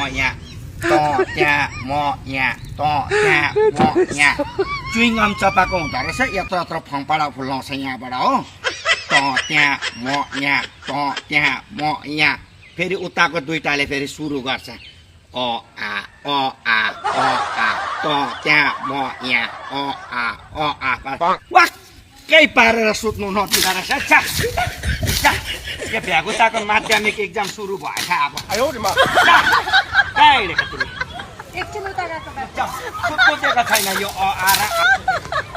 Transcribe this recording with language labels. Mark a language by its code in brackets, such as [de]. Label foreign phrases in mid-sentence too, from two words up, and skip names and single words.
[ne] यहाँ त त्यहाँ म यहाँ त त्यहाँ म यहाँ चुइङगम चपाएको हुँदो रहेछ यत्रो फङपाडा फुलाउँछ यहाँबाट हो त त्यहाँ म यहाँ त त्यहाँ म यहाँ फेरि उताको दुईटाले फेरि सुरु गर्छ अ आ अ आ अ आ त त्यहाँ म यहाँ अ आ वाक्कै पारेर सुत्नु नदिँदो रहेछ यो भ्यागुताको माध्यमिक इक्जाम सुरु भएछ अब कहाँ हिँडेको तिमी एकछिन उता गएको बाजे सुत्नु दिएको छैन यो अ आ र